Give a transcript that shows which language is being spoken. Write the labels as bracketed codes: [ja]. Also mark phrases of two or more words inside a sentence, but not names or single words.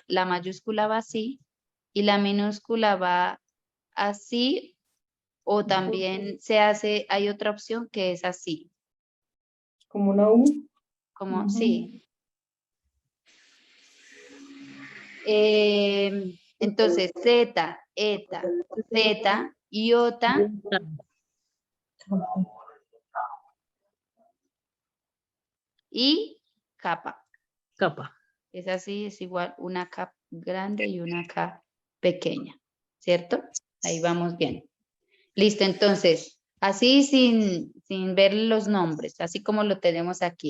[es] la mayúscula va así y la minúscula va así, o también hay otra opción que es así, como una U. como, Ujú. sí. Entonces, Z, eta, zeta, iota, Zeta. y kappa. Kappa. Es así, es igual una K grande y una K pequeña, ¿cierto? Ahí vamos bien. Listo, entonces, así sin ver los nombres, así como lo tenemos aquí.